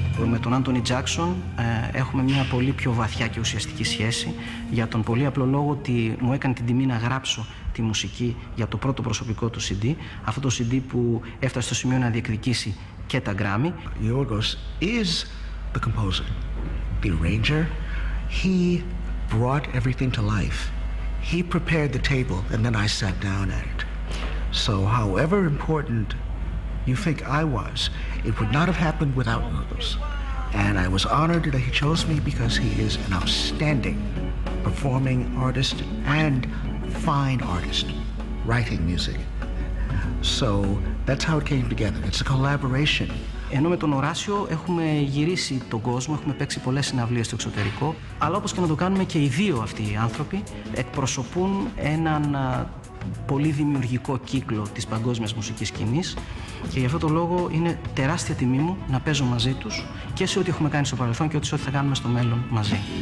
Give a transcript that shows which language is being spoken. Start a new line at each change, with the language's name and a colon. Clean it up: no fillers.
Greek: Με τον Άντονι Τζάκσον έχουμε μια πολύ πιο βαθιά και ουσιαστική σχέση, για τον πολύ απλό λόγο ότι μου έκανε την τιμή να γράψω τη μουσική για το πρώτο προσωπικό του CD, αυτό το CD που έφτασε στο σημείο να διεκδικήσει και τα Grammy.
English: Yorgos is the composer, the arranger. He brought everything to life. He prepared the table and then I sat down at it. So however important you think I was, it would not have happened without Yorgos. And I was honored that he chose me because he is an outstanding performing artist and fine artist, writing music. So that's how it came together. It's a collaboration.
Greek: Ενώ με τον Οράσιο έχουμε γυρίσει τον κόσμο, έχουμε παίξει πολλές συναυλίες στο εξωτερικό, αλλά όπως και να το κάνουμε και οι δύο αυτοί οι άνθρωποι εκπροσωπούν έναν πολύ δημιουργικό κύκλο της παγκόσμιας μουσικής σκηνής και γι' αυτό το λόγο είναι τεράστια τιμή μου να παίζω μαζί τους και σε ό,τι έχουμε κάνει στο παρελθόν και σε ό,τι θα κάνουμε στο μέλλον μαζί.